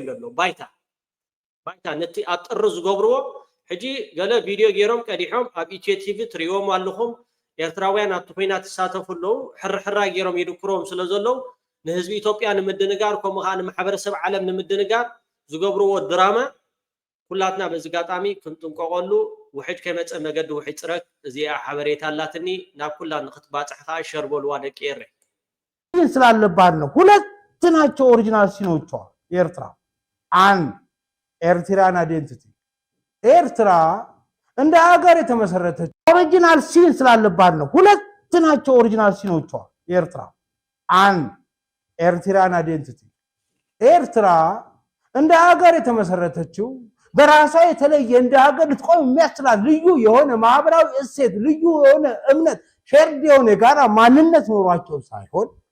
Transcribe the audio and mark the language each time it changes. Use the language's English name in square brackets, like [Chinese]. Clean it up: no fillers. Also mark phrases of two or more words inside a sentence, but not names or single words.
[Tigrinya] ደሎ ባይታ ነቲ ኣጥሪ ዝገብርዎ ሕጂ ገለ ቪድዮ ገይሮም ቀዲሖም ኣብ ኢትዮ ቲቪ ትሪኦም ኣለኹም ኤርትራውያን ኣብቲ ኩናት ይሳተፉ ኣለዉ ሕርሕራ ገይሮም ይድክሮም ስለ ዘለዉ ንህዝቢ ኢትዮጵያ ንምድንጋር ከምኡ ከዓ ንማሕበረሰብ ዓለም ንምድንጋር ዝገብርዎ ድራማ ኩላትና በዚ ጋጣሚ ክንጥንቀቐሉ ውሕድ ከመፀ መገዲ ውሕድ ፅረግ እዚኣ ሓበሬታ ኣላትኒ ናብ ኩላ ንክትባፅሕ ከዓ ሸርበልዋ ደቂ የረ [Amharic] ስላለባት ነው። ሁለት ናቸው ኦሪጂናል ሲኖቿ ኤርትራ። አንድ ኤርትራን አይዴንቲቲ ኤርትራ እንደ ሀገር የተመሰረተች ኦሪጂናል ሲን ስላለባት ነው። ሁለት ናቸው ኦሪጂናል ሲኖቿ ኤርትራ። አንድ ኤርትራን አይዴንቲቲ ኤርትራ እንደ ሀገር የተመሰረተችው በራሷ የተለየ እንደ ሀገር ልትቆም የሚያስችላት ልዩ የሆነ ማህበራዊ እሴት፣ ልዩ የሆነ እምነት፣ ሼርድ የሆነ የጋራ ማንነት ኖሯቸው ሳይሆን